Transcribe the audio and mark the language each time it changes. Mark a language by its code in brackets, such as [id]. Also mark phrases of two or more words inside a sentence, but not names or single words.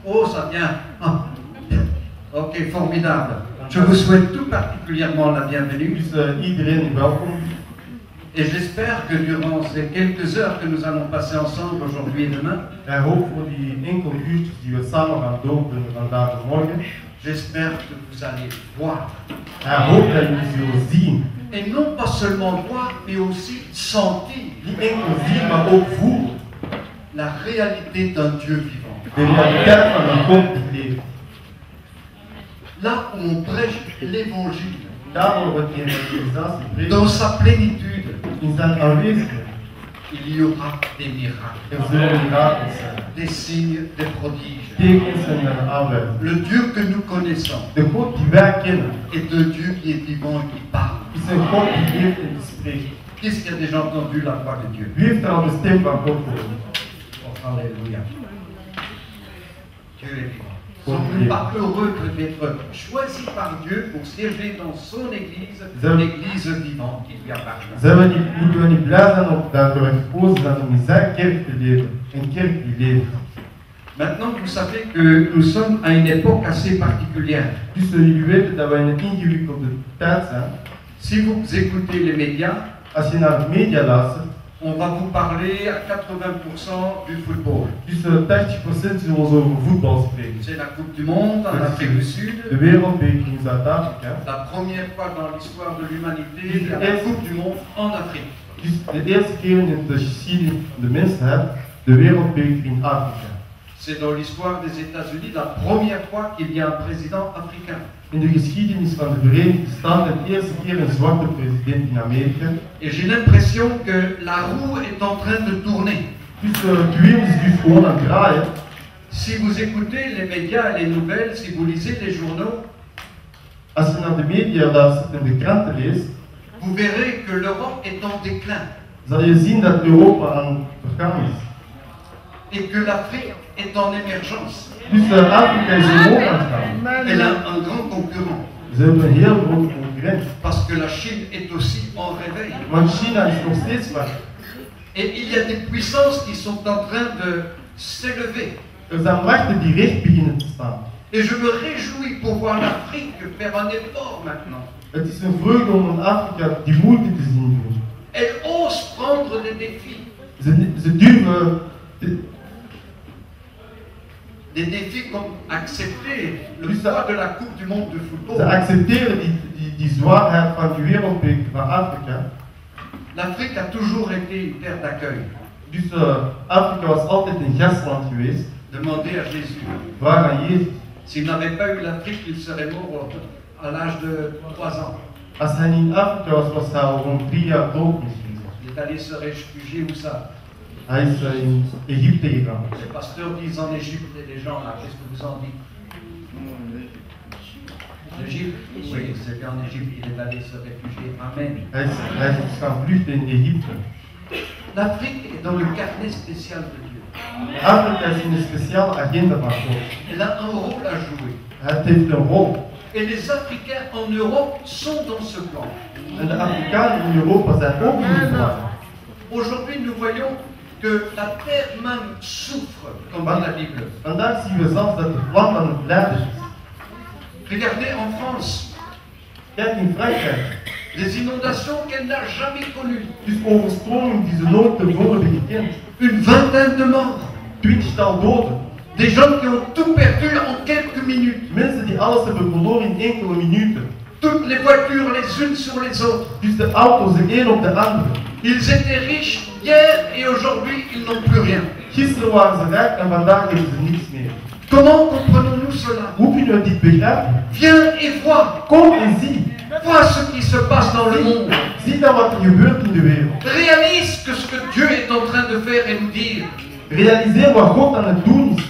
[fr] Oh, ça vient. Ah. Ok, formidable. Je vous souhaite tout particulièrement la bienvenue [nl] Dus iedereen is welkom. [fr] et j'espère que durant ces quelques heures que nous allons passer ensemble aujourd'hui et demain, [nl] Hij hoopt voor die enkele uurtjes die we samen gaan doorbrengen vandaag en morgen. [fr] j'espère que vous allez voir. [nl] Hij hoopt dat jullie zullen zien. [fr] Et non pas seulement voir, mais aussi sentir [nl] Niet enkel zien, maar ook voelen. [fr] la réalité d'un Dieu vivant. [nl] De realiteit van een God die leeft. [fr] Là où on prêche l'évangile [nl] Daar waar we de evangelisatie [fr] dans [nl] prediken, [fr] sa plénitude, [nl] in zijn aanwezigheid. [fr] il y aura des miracles, [nl] Er zullen mirakels zijn. [fr] des signes, des prodiges. [nl] Tekens en aanwijzingen. [fr] Le Dieu que nous connaissons [nl] De God die wij kennen, [fr] est un Dieu qui est vivant et qui parle. [nl] is een God die leeft en die spreekt. [fr] Qui est-ce qui a déjà entendu la voix de Dieu? [nl] Wie heeft er al de stem van God gehoord? [fr] Oh, alléluia. Dieu est vivant. Sommes-nous pas heureux d'être choisis par Dieu pour siéger dans son église, l'église vivante qui lui appartient? [nl] Moeten we niet blij zijn dat we gekozen zijn om in zijn kerk te leven? Een kerk die leeft. [fr] Maintenant, vous savez que nous sommes à une époque assez particulière. [nl] Dus jullie weten dat we in een ingewikkelde tijd zijn. [fr] Si vous écoutez les médias, [nl] Als je naar de media luistert, [fr] on va vous parler à 80% du football. [nl] dus 80% zullen we over voetbal spreken. [fr] C'est la Coupe du Monde en Afrique du [nl] De [fr] Sud. [nl] wereldbeker in Zuid-Afrika. [fr] La première fois dans l'histoire de l'humanité, il y a la Coupe du Monde en Afrique. [nl] Dus de eerste keer in de geschiedenis van de mensheid, de wereldbeker in Afrika. [fr] C'est dans l'histoire des États-Unis la première fois qu'il y a un président africain. [nl] In de geschiedenis van de Verenigde Staten de eerste keer een zwarte president in Amerika. [fr] Et j'ai l'impression que la roue est en train de tourner. [nl] Dus het wiel is dus gewoon aan het draaien. [fr] Si vous écoutez les médias et les nouvelles, si vous lisez les journaux, [nl] Als je naar de media luistert en de kranten leest, [fr] vous verrez que l'Europe est en déclin [nl] zal je zien dat Europa aan het vergaan is. [fr] et que l'Afrique est en émergence. [nl] Dus Afrika is omhoog aan het gaan. [fr] Elle a un grand concurrent [nl] Ze hebben een heel grote concurrent. [fr] parce que la Chine est aussi en réveil. [nl] Want China is nog steeds wakker. [fr] Et il y a des puissances qui sont en train de s'élever. [nl] Er zijn machten die recht beginnen te staan. [fr] Et je me réjouis pour voir l'Afrique faire un effort maintenant. [nl] Het is een vreugde om in Afrika die moeite te zien doen. [fr] Elle ose prendre des défis. [nl] Ze durven [fr] Des défis comme accepter le poids de la Coupe du Monde de [nl] Ze [fr] football. [nl] accepteren die zwaarheid van die wereldbeker van Afrika. [fr] L'Afrique a toujours été une terre d'accueil. [nl] Dus Afrika was altijd een gastland geweest. [fr] Demandez à Jésus. [nl] Vraag aan Jezus. [fr] S'il n'avait pas eu l'Afrique, il serait mort à l'âge de 3 ans. [nl] Als hij niet in Afrika was, was hij al rond 3 jaar dood misschien. [fr] Il est allé se réfugier où ça? [nl] Hij is in Egypte gegaan. [fr] Les pasteurs disent en Égypte et les gens là, qu'est-ce que vous en dites? L'Égypte? Oui, c'est bien en Égypte qu'il est allé se réfugier. Amen. [nl] Hij is gaan vluchten in Egypte. [fr] L'Afrique est dans le carnet spécial de Dieu. [nl] Afrika is in een speciale agenda van God. [fr] Elle a un rôle à jouer. [nl] Het heeft een rol. [fr] Et les Africains en Europe sont dans ce plan. [nl] En de Afrikanen in Europa zijn ook in die vraag. [fr] Aujourd'hui, nous voyons que la terre même souffre, comme dit la Bible. [nl] Vandaag zien we zelfs dat het land aan het lijden is. [fr] Regardez en France, [nl] Kijk in Frankrijk. [fr] les inondations qu'elle n'a jamais connues. [nl] Dus overstroming die ze nooit tevoren hebben gekend. [fr] Une vingtaine de morts. [nl] 20-tal doden. [fr] Des gens qui ont tout perdu en quelques minutes. [nl] Mensen die alles hebben verloren in enkele minuten. [fr] Toutes les voitures les unes sur les autres. [nl] Dus de auto's de een op de andere. [fr] Ils étaient riches hier et aujourd'hui ils n'ont plus rien. [nl] Gisteren waren ze rijk en vandaag hebben ze niets meer. [fr] Comment comprenons-nous cela? [nl] Hoe kunnen we dit begrijpen? [fr] Viens et vois. [nl] Kom en zie. [fr] Vois ce qui se passe dans le monde. [nl] Zie dan wat er gebeurt in de wereld. [fr] Réalise que ce que Dieu est en train de faire et nous dire. [nl] Realiseer wat God aan het doen is.